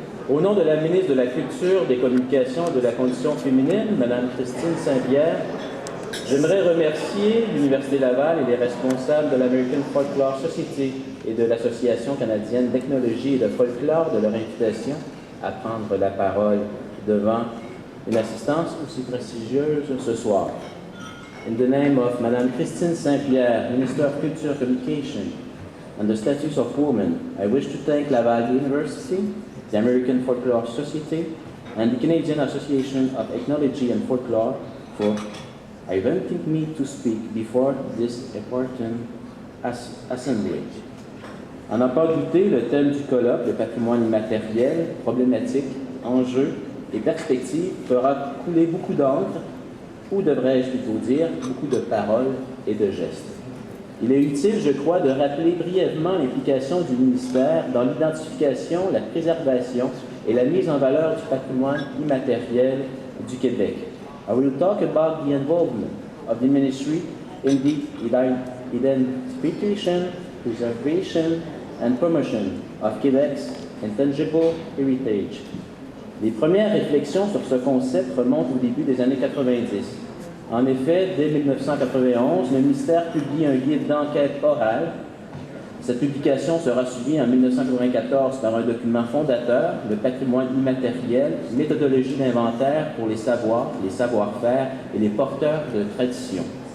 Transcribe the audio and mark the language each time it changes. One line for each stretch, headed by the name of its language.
French: Au nom de la ministre de la Culture, des Communications et de la Condition féminine, Madame Christine Saint-Pierre, j'aimerais remercier l'Université Laval et les responsables de l'American Folklore Society et de l'Association canadienne d'ethnologie et de folklore de leur invitation à prendre la parole devant une assistance aussi prestigieuse ce soir.
English: In the name of Madame Christine Saint-Pierre, Minister of Culture, Communication, and the Status of Women, I wish to thank Laval University, the American Folklore Society, and the Canadian Association of Ethnology and Folklore for inviting me to speak before this important assembly.
French: À n'en pas douter, le thème du colloque, le patrimoine immatériel, problématiques, enjeux et perspectives, fera couler beaucoup d'encre, ou devrais-je plutôt dire, beaucoup de paroles et de gestes. Il est utile, je crois, de rappeler brièvement l'implication du ministère dans l'identification, la préservation et la mise en valeur du patrimoine immatériel du Québec.
English: I will talk about the involvement of the ministry in the identification, preservation, and promotion of Quebec's intangible heritage.
French: Les premières réflexions sur ce concept remontent au début des années 90. En effet, dès 1991, le ministère publie un guide d'enquête orale. Cette publication sera suivie en 1994 par un document fondateur, le patrimoine immatériel, méthodologie d'inventaire pour les savoirs, les savoir-faire et les porteurs de traditions.